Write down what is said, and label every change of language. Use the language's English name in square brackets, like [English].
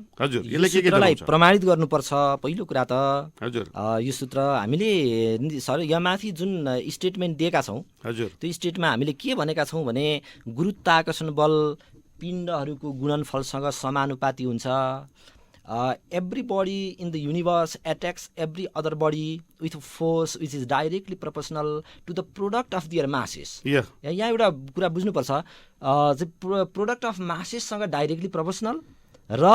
[Nepali] हजुर, यो यसले के सूत्रलाई देखाउँछ? प्रमाणित गर्नुपर्छ पहिलो कुरा त। हजुर यो सूत्र हामीले सर यहाँ माथि जुन स्टेटमेन्ट दिएका छौँ, हजुर त्यो स्टेटमा हामीले के भनेका छौँ भने गुरुत्वाकर्षण बल पिण्डहरूको गुणनफलसँग समानुपाती हुन्छ। [English] Every body in the universe attacks every other body with force which is directly proportional to the product of their masses. [Nepali] यहाँ यहाँ एउटा कुरा बुझ्नुपर्छ, [English] product of मासेससँग directly proportional [Nepali] र